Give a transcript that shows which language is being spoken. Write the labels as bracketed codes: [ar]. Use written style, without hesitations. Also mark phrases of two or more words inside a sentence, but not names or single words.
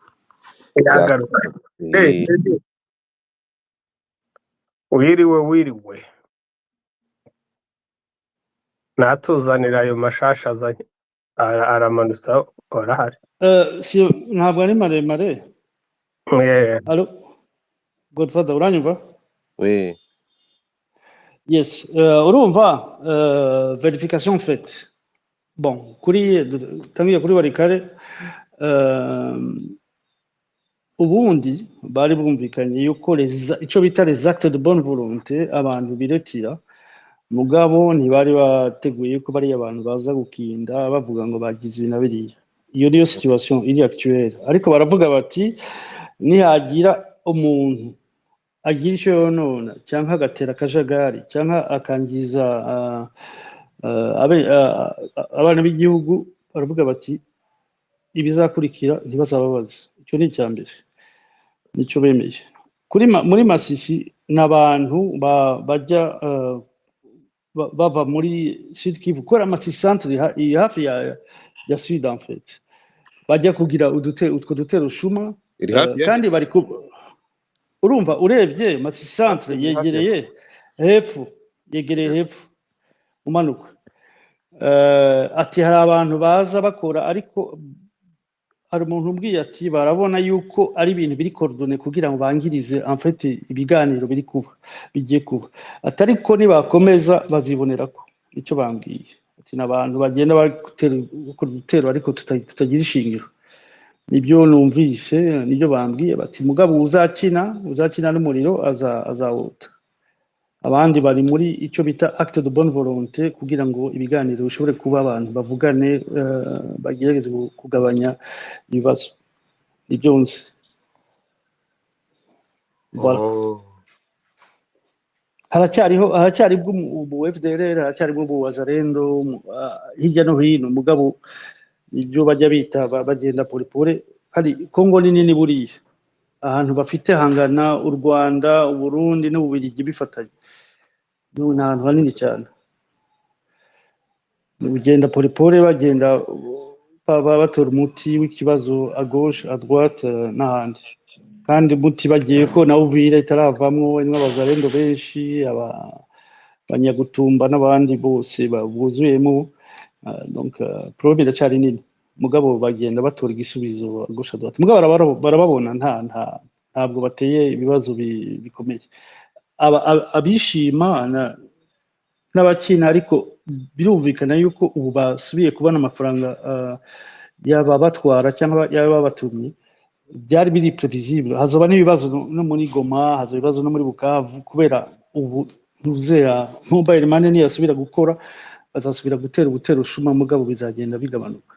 [rw] Wiriwe natuzanira ayo mashasha azanye, aramanutsa orahari. Ntabwo ari maremare. Allô, Godfather, uranyumva? [fr] Oui. [rw] Yes, urumva, [fr] verification faite. [rw] Bon, tangiye kuri Walikale, ubundi bari bumvikanye yuko ico bita [fr] les actes de bonne volonté [rw] abantu biretira mugabo ntibari bateguye ko bari abantu baza gukinda bavuga ngo bagize ibi na biriya. Iyo niyo situation iri actuelle, ariko baravuga bati nihagira umuntu agira icyo yonona cyangwa agatera akajagari cyangwa akangiza abana b'igihugu, baravuga bati ibizakurikira ntibazababaze. Icyo ni icya mbere, nicyo bemeye. Muri Masisi n'abantu bajya bava muri Sud Kivu, kubera Masisi centre iri hafi ya Sud [fr] en fait, [rw] bajya kugira utwo dutero shuma, kandi bari urumva urebye Masisi centre yegereye hepfo, umanuka. Ati hari abantu baza bakora, ariko hari umuntu umbwiye ati barabona yuko ari ibintu biri coordonné kugira ngo bangirize [fr] en fait [rw] ibiganiro bigiye kuba, atari ko nibakomeza bazibonera ko. Icyo bambwiye ati n'abantu bagenda gutera ariko tutagira ishingiro. Nibyo numvise, nibyo bambwiye bati mugabo uzakina n'umuriro azawuta. Abandi bari muri icyo bita [fr] acte de bonne volonté [rw] kugira ngo ibiganiro bishobore kuba, abantu bavugane, bagerageze kugabanya ibibazo. Nibyo nzi. haracyaribwo ubu FDLR, haracyaribwo ubu Wazalendo hirya no hino, mugabo ibyo bajya bita bagenda polipole. Hari Kongo ni nini buriya, ahantu bafite hangana u Rwanda, u Burundi n'Ububiligi bifatanye, ni ahantu hanini cyane. Ugenda polipole, bagenda batora umuti w'ikibazo [fr] à gauche à droite [rw] n'ahandi, kandi umuti bagiye ko nawe Uvira itaravamwo, harimo Abazalendo benshi, abanyagutumba n'abandi bose buzuyemo. [fr] Donc problème [rw] iracyari nini, mugabo bagenda batora igisubizo [fr] à gauche à droite. [rw] Mugabo barababona ntabwo bateye ibibazo bikomeye. Abishima n'abakina, ariko birumvikana yuko ubu basubiye kubona amafaranga yaba batwara cyangwa yaba batumye. Byari biri previsible, hazoba n'ibibazo no muri Goma, hazoba ibibazo no muri Bukavu, kubera ubu ntuzera [en] mobile money [rw] niyasubira gukora, bazasubira gutera ushuma, mugabo bizagenda bigabanuka.